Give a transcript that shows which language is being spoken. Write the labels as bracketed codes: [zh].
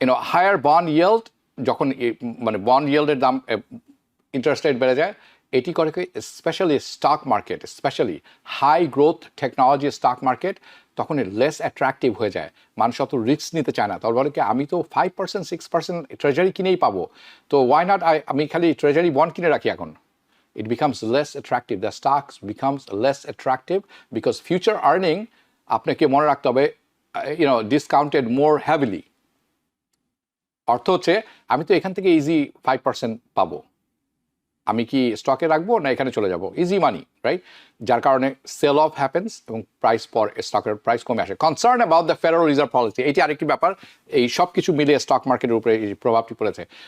[bn] Higher bond yield, যখন মানে bond ইয়েল্ডের দাম ইন্টারেস্ট রেট বেড়ে যায়, এটি করে specially stock market, specially high growth technology stock market, তখন লেস অ্যাট্রাকটিভ হয়ে যায়, মানুষ অত রিস্ক নিতে চায় না। তারপরে কি আমি তো 5% 6% ট্রেজারি কিনেই পাবো, তো ওয়াই নট আমি খালি ট্রেজারি বন্ড কিনে রাখি এখন। [en] It becomes less attractive, the stocks becomes less attractive because future earning [bn] আপনাকে মনে রাখতে হবে [en] discounted more heavily। [bn] অর্থ হচ্ছে আমি তো এখান থেকে ইজি 5% পাবো, আমি কি স্টকে রাখবো না এখানে চলে যাব, ইজি মানি, রাইট? যার কারণে সেল অফ হ্যাপেন্স এবং প্রাইস পর স্টকের প্রাইস কমে আসে। [en] concern about the federal reserve policy, [bn] এটি আরেকটি ব্যাপার। এই সব কিছু মিলিয়ে স্টক মার্কেটের উপরে এই প্রভাবটি পড়েছে।